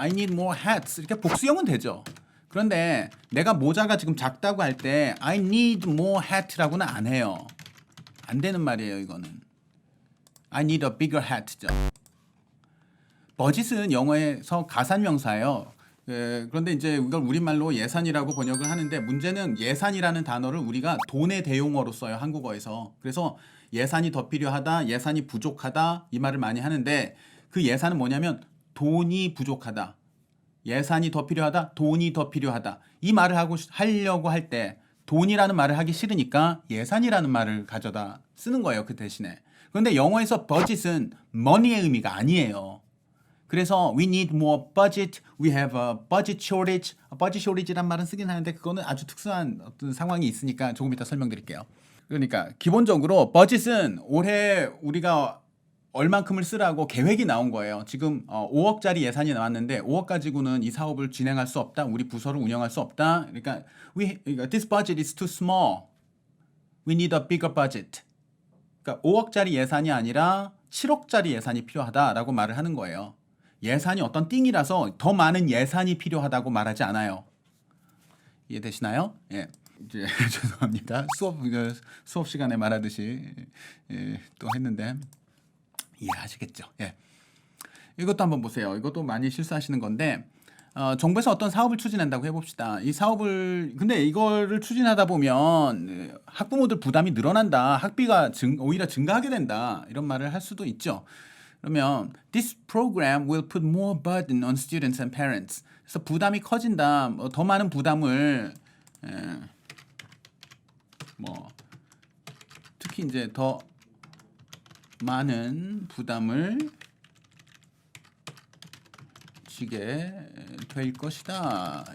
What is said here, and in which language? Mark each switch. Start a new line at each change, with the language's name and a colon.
English: I need more hats
Korean: 이렇게 복수형은 되죠. 그런데 내가 모자가 지금 작다고 할 때
English: I need more hat
Korean: 라고는 안 해요. 안 되는 말이에요. 이거는
English: I need a bigger hat죠.
Korean: budget은 영어에서 가산명사예요. 그런데 이제 이걸 우리말로 예산이라고 번역을 하는데 문제는 예산이라는 단어를 우리가 돈의 대용어로 써요. 한국어에서. 그래서 예산이 더 필요하다, 예산이 부족하다 이 말을 많이 하는데 그 예산은 뭐냐면 돈이 부족하다, 예산이 더 필요하다, 돈이 더 필요하다 이 말을 하려고 할 때 돈이라는 말을 하기 싫으니까 예산이라는 말을 가져다 쓰는 거예요. 그 대신에. 그런데 영어에서 budget은 money의 의미가 아니에요.
English: 그래서 we need more budget, we have a budget shortage.
Korean: budget shortage란 말은 쓰긴 하는데 그거는 아주 특수한 어떤 상황이 있으니까 조금 이따 설명드릴게요. 그러니까 기본적으로 budget은 올해 우리가 얼만큼을 쓰라고 계획이 나온 거예요. 지금 5억짜리 예산이 나왔는데 5억 가지고는 이 사업을 진행할 수 없다. 우리 부서를 운영할 수 없다. 그러니까
English: this budget is too small. We need a bigger budget.
Korean: 그러니까 5억짜리 예산이 아니라 7억짜리 예산이 필요하다라고 말을 하는 거예요. 예산이 어떤 띵이라서 더 많은 예산이 필요하다고 말하지 않아요. 이해되시나요? 예. 이제 죄송합니다. 수업 시간에 말하듯이 또 했는데 이해하시겠죠? 예. 이것도 한번 보세요. 이것도 많이 실수하시는 건데 정부에서 어떤 사업을 추진한다고 해봅시다. 이 사업을 근데 이거를 추진하다 보면 학부모들 부담이 늘어난다. 학비가 오히려 증가하게 된다. 이런 말을 할 수도 있죠. 그러면
English: this program will put more burden on students and parents.
Korean: 그래서 부담이 커진다. 더 많은 부담을 특히 이제 더 많은 부담을 지게 될 것이다.